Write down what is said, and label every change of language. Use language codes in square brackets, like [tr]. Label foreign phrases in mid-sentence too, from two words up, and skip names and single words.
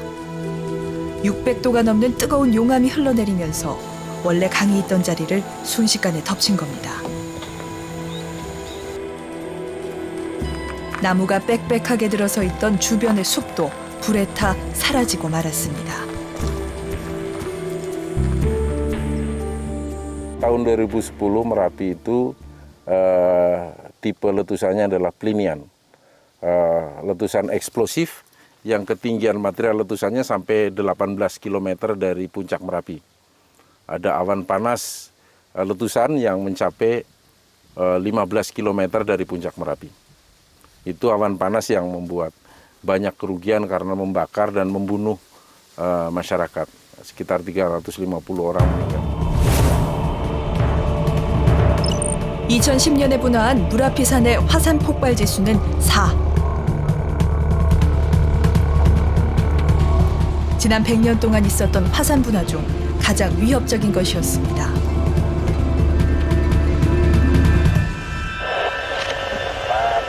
[ko] 600도가 넘는 뜨거운 용암이 흘러내리면서 원래 강이 있던 자리를 순식간에 덮친 겁니다. 나무가 빽빽하게 들어서 있던 주변의 숲도 불에 타 사라지고 말았습니다. [id] Tahun 2010 Merapi itu tipe letusannya adalah Plinian. Letusan eksplosif yang ketinggian material letusannya sampai 18 km dari puncak Merapi. Ada awan panas letusan yang mencapai 15 km dari puncak Merapi. Itu awan panas yang membuat banyak kerugian karena membakar dan membunuh masyarakat. Sekitar 350 orang meninggal. [ko] 2010년에 분화한 무라피산의 화산 폭발 지수는 4. 지난 100년 동안 있었던 화산 분화 중 가장 위협적인 것이었습니다.